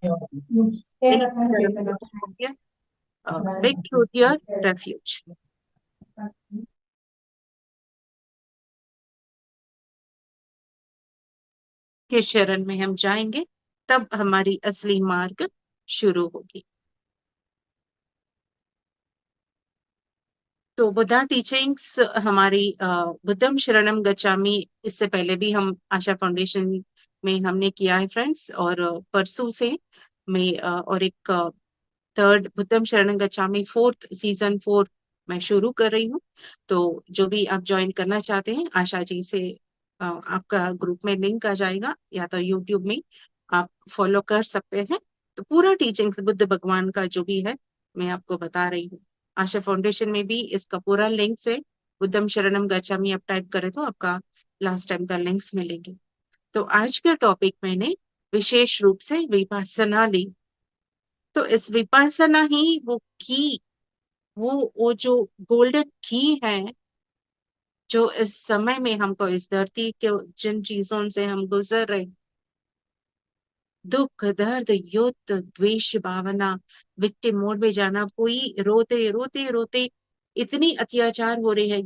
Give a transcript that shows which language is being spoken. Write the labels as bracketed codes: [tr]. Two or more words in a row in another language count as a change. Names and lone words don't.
[en] make truth your refuge [hi] के शरण में हम जाएंगे, तब हमारी असली मार्ग शुरू होगी। तो बुद्धा टीचिंग्स हमारी [pi] बुद्धम शरणम गच्छामि, [hi] इससे पहले भी हम आशा फाउंडेशन में हमने किया है फ्रेंड्स, और परसों से मैं और एक थर्ड [pi] बुद्धम शरणम गच्छामि, [hi] सीजन 4 मैं शुरू कर रही हूँ। तो जो भी आप ज्वाइन करना चाहते हैं, आशा जी से आपका ग्रुप में लिंक आ जाएगा, या तो यूट्यूब में आप फॉलो कर सकते हैं। तो पूरा टीचिंग्स बुद्ध भगवान का जो भी है मैं आपको बता रही हूँ। आशा फाउंडेशन में भी इसका पूरा लिंक है। [pi] बुद्धम शरणम गच्छामि [hi] आप टाइप करें तो आपका लास्ट टाइम का लिंक्स मिलेंगे। तो आज का टॉपिक मैंने विशेष रूप से विपासना ली। तो इस विपासना ही वो जो [en] golden key [hi] है, जो इस समय में हमको, इस धरती के जिन चीजों से हम गुजर रहे, दुख, दर्द, युद्ध, द्वेष भावना, [en] victim mode [hi] में जाना, कोई रोते रोते रोते इतनी अत्याचार हो रहे हैं।